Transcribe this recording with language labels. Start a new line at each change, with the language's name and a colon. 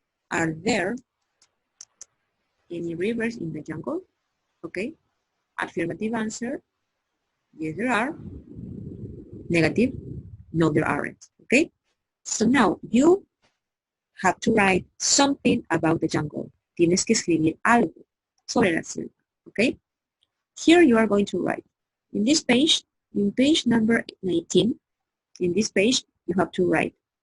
English: Are there any rivers in the jungle? Okay. Affirmative answer. Yes, there are. Negative. No, there aren't. Okay. So now you have to write something about the jungle.
Spanish: Tienes que escribir algo sobre la selva. Okay.
English: Here you are going to write. In this page, in page number 19, in this page, you have to write.